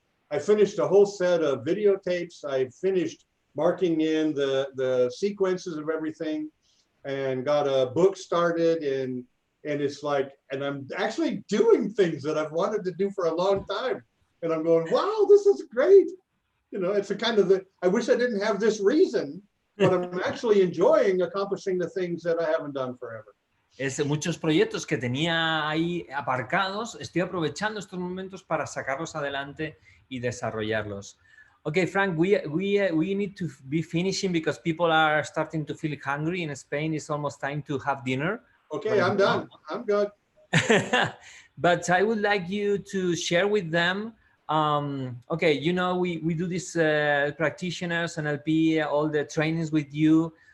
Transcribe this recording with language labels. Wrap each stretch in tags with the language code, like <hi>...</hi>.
<en>I finished a whole set of videotapes. I finished marking in the sequences of everything and got a book started, and it's like, and I'm actually doing things that I've wanted to do for a long time. And I'm going, wow, this is great. You know, it's a kind of I wish I didn't have this reason, but I'm actually enjoying accomplishing the things that I haven't done forever.</en> <es>Muchos proyectos que tenía ahí aparcados, estoy aprovechando estos momentos para sacarlos adelante y desarrollarlos.</es> <en>Okay, Frank, we need to be finishing because people are starting to feel hungry in Spain. It's almost time to have dinner. Okay, I'm done. I'm good. But I would like you to share with them, okay, you know, we do this practitioners and NLP, all the trainings with you.</en>